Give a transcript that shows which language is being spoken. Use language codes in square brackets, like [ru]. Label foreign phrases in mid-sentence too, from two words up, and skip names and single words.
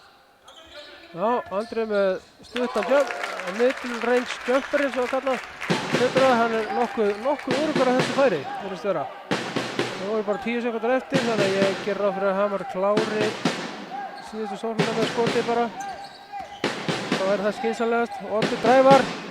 [is] Já, Andri með stuttan jump, [en] middle range jumper [is] eins og það kallað. betra, hann nokkuð öruggari að þessu færi, virðist vera. Það voru bara 10 sekúndur eftir, þannig að ég ger ráð fyrir að Hamar klári síðustu sóknina með skoti bara. Það væri það skynsamlegast. Oddur Drævar.